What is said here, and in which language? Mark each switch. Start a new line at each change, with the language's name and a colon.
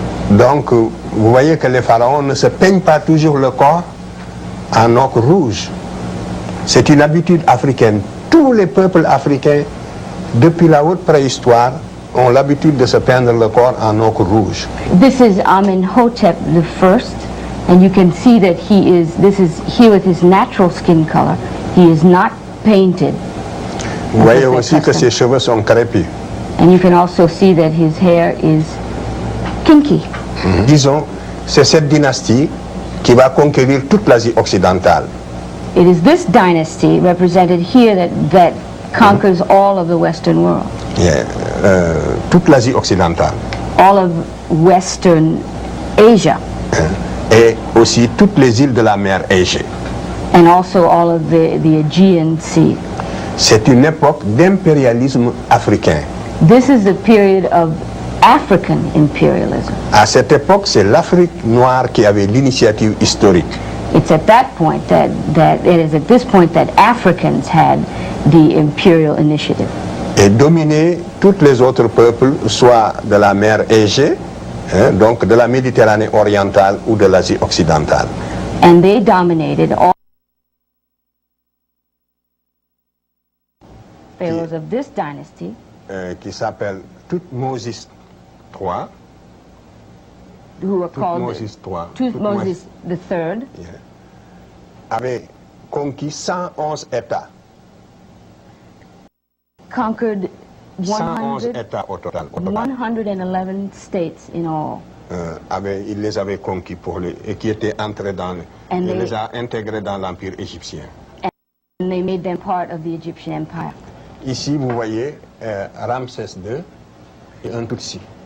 French: Donc, vous voyez que les pharaons ne se peignent pas toujours le corps en ocre rouge. C'est une habitude africaine. Tous les peuples africains, depuis la haute préhistoire, ont l'habitude de se peindre le corps en ocre rouge.
English: This is Amenhotep I, and you can see that this is he with his natural skin color. He is not painted.
French: Vous voyez aussi que ses cheveux sont crépus.
English: And you can also see that his hair is kinky.
French: Disons, c'est cette dynastie qui va conquérir toute l'Asie occidentale.
English: It is this dynasty represented here that conquers all of the Western world.
French: Yeah, toute l'Asie occidentale.
English: All of Western Asia.
French: Et aussi toutes les îles de la mer Égée.
English: And also all of the Aegean Sea.
French: C'est une époque d'impérialisme africain.
English: This is a period of African imperialism.
French: À cette époque, c'est l'Afrique noire qui avait l'initiative historique.
English: It's at that point that it is at this point that Africans had the imperial initiative.
French: Et dominer tous les autres peuples, soit de la mer Égée, donc de la Méditerranée orientale ou de l'Asie occidentale.
English: And they dominated all pharaohs of this dynasty.
French: Qui s'appelle Thutmose III.
English: Who were called
French: Thutmose III, avait conquis 111 États.
English: Conquered
French: 111 États au total.
English: 111 states in all.
French: il les avait conquis et qui étaient entrés il les a intégrés dans l'Empire égyptien.
English: And they made them part of the Egyptian Empire.
French: Ici, vous voyez Ramsès II et un Tutsi.